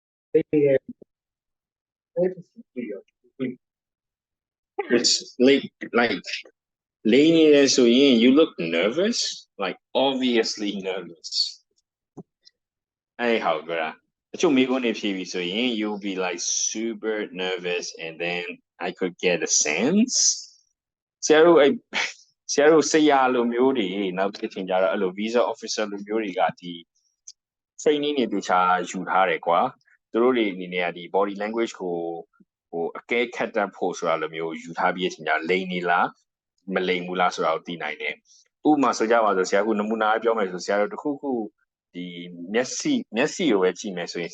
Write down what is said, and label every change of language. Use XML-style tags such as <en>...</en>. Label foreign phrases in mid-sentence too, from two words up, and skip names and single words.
<en>It's like leaning so you look nervous, like obviously nervous. Anyhow, girl. So you'll be like super nervous and then I could get a sense.</en> <my>ဆရာတို့အဲ့ဆရာတို့ဆရာလိုမျိုးတွေနောက်တစ်ချိန်ကျတော့အဲ့လို</my> <en>visa officer</en> <my>လိုမျိုးတွေကဒီ training တွေတခြားယူထားတယ်ကွာသူတို့တွေအနေနဲ့ကဒီ</my> <en>body language</en> <my>ကိုဟိုအကဲခတ်တတ်ဖို့ဆိုတာလိုမျိုးယူထား ပြီးတဲ့အချိန်ကျလိန်နေလားမလိန်ဘူးလားဆိုတာကိုသိနိုင်တယ်ဥပမာဆိုကြပါစို့ဆရာကနမူနာပြောမယ်ဆိုဆရာတို့တခုခုဒီမျက်စိကိုပဲကြည့်မယ်ဆိုရင်ဆ</my>